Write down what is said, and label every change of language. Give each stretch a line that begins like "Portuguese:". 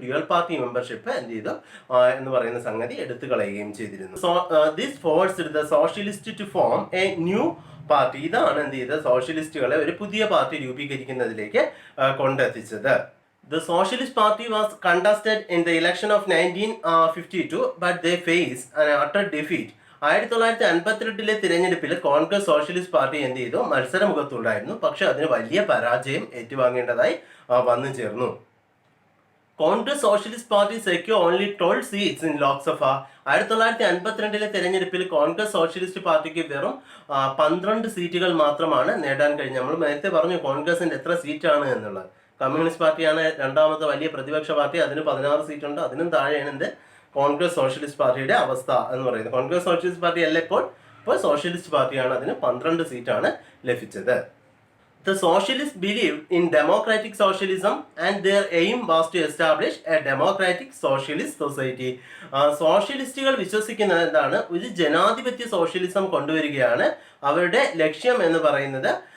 Malayalam: Dual party membership എന്ത് ചെയ്തു എന്ന് പറയുന്ന സംഗതി എടുത്തു കളയുകയും ചെയ്തിരുന്നു.
English: This forced the socialist to form a new party.
Malayalam: ഇതാണ് എന്ത് ചെയ്തത്? സോഷ്യലിസ്റ്റുകളെ ഒരു പുതിയ party രൂപീകരിക്കുന്നതിലേക്ക് കൊണ്ടെത്തിച്ചത്.
English: The Socialist Party was contested in the election of 1952, but they faced an utter defeat.
Malayalam: 1952 തിരഞ്ഞെടുപ്പിൽ കോൺഗ്രസ് സോഷ്യലിസ്റ്റ് പാർട്ടി എന്ത് ചെയ്തു? മത്സരമുഖത്തുണ്ടായിരുന്നു, പക്ഷെ അതിന് വലിയ പരാജയം ഏറ്റുവാങ്ങേണ്ടതായി വന്നു ചേർന്നു.
English: Congress socialist party secure only 12 seats in Lok Sabha.
Malayalam: 1952 തിരഞ്ഞെടുപ്പിൽ കോൺഗ്രസ് സോഷ്യലിസ്റ്റ് പാർട്ടിക്ക് വെറും 12 സീറ്റുകൾ മാത്രമാണ് നേടാൻ കഴിഞ്ഞത്. നമ്മൾ നേരത്തെ പറഞ്ഞു കോൺഗ്രസിന്റെ എത്ര സീറ്റാണ് എന്നുള്ളത്. കമ്മ്യൂണിസ്റ്റ് പാർട്ടിയാണ് രണ്ടാമത്തെ വലിയ പ്രതിപക്ഷ പാർട്ടി, അതിന് 16 സീറ്റുണ്ട്. അതിനും താഴെയാണ് എന്ത് കോൺഗ്രസ് സോഷ്യലിസ്റ്റ് പാർട്ടിയുടെ അവസ്ഥ എന്ന് പറയുന്നത്. കോൺഗ്രസ് സോഷ്യലിസ്റ്റ് പാർട്ടി അല്ല ഇപ്പോൾ സോഷ്യലിസ്റ്റ് പാർട്ടിയാണ്, അതിന് 12 സീറ്റാണ് ലഭിച്ചത്.
English: The socialists believed in democratic socialism and their aim was to establish a democratic socialist society.
Malayalam: സോഷ്യലിസ്റ്റുകൾ വിശ്വസിക്കുന്നത് എന്താണ്? ഒരു ജനാധിപത്യ സോഷ്യലിസം കൊണ്ടുവരികയാണ് അവരുടെ ലക്ഷ്യം എന്ന് പറയുന്നത്.